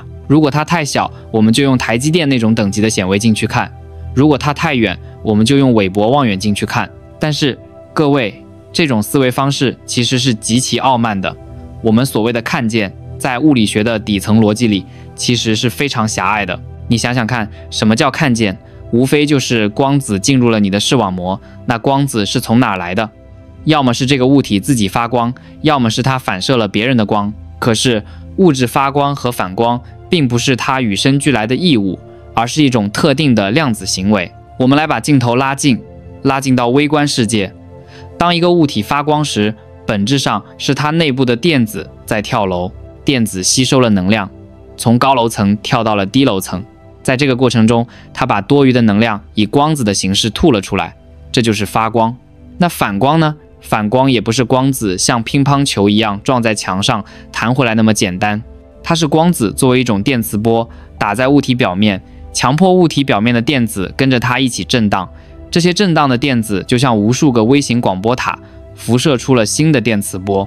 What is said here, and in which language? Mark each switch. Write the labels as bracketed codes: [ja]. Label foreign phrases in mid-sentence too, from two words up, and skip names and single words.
[zh] 如果它太小，我們就用台積電那種等級的顯微鏡去看；如果它太遠，我們就用韋伯望遠鏡去看。但是各位，這種思維方式其實是極其傲慢的。我們所謂的看見，在物理學的底層邏輯裡，其實是非常狹隘的。你想想看，什麼叫看見？無非就是光子進入了你的視網膜，那光子是從哪兒來的？要麼是這個物體自己發光，要麼是它反射了別人的光。可是物質發光和反光並不是它與生俱來的義務，而是一種特定的量子行為。我們来把鏡頭拉近到微觀世界。當一個物體發光時，本質上是它內部的電子在跳樓，電子吸收了能量，從高樓層跳到了低樓層。在這個過程中，它把多餘的能量以光子的形式吐了出來，這就是發光。那反光呢？反光也不是光子像乒乓球一樣撞在牆上彈回來那麼簡單，它是光子作為一種電磁波打在物體表面，強迫物體表面的電子跟着它一起震盪。這些震盪的電子就像無數個微型廣播塔，輻射出了新的電磁波。